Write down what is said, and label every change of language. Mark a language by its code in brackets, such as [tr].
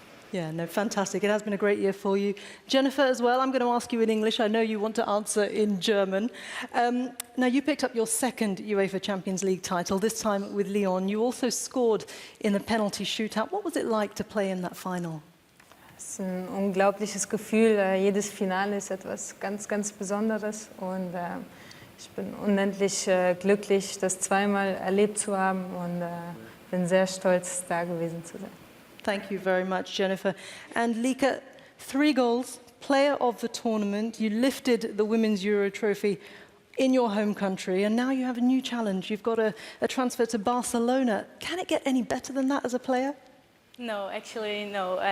[en] Yeah, no, fantastic. It has been a great year for you. Jennifer, as well, I'm going to ask you in English. I know you want to answer in German. Now, you picked up your second UEFA Champions League title, this time with Lyon. You also scored in the penalty shootout. What was it like to play in that final? [de] Es ist ein unglaubliches Gefühl. Jedes Finale ist etwas ganz, ganz Besonderes. Und ich bin unendlich glücklich, das zweimal erlebt zu haben. Und bin sehr stolz, da gewesen zu sein. [en] Thank you very much, Jennifer. And Lika, 3 goals, player of the tournament. You lifted the Women's Euro trophy in your home country, and now you have a new challenge. You've got a transfer to Barcelona. Can it get any better than that as a player? No, actually, no.